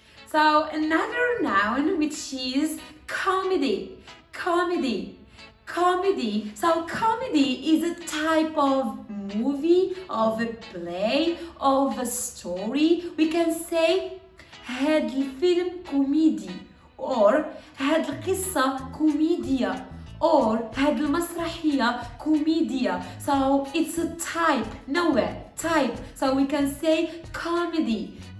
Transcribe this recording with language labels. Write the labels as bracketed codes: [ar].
[en] So another noun which is comedy. So comedy is a type of movie, of a play, of a story. We can say [ar] هاد الفيلم كوميدي or هاد القصة كوميديا or هاد المسرحية كوميديا. [en] So it's a type, نوع, type. So we can say comedy.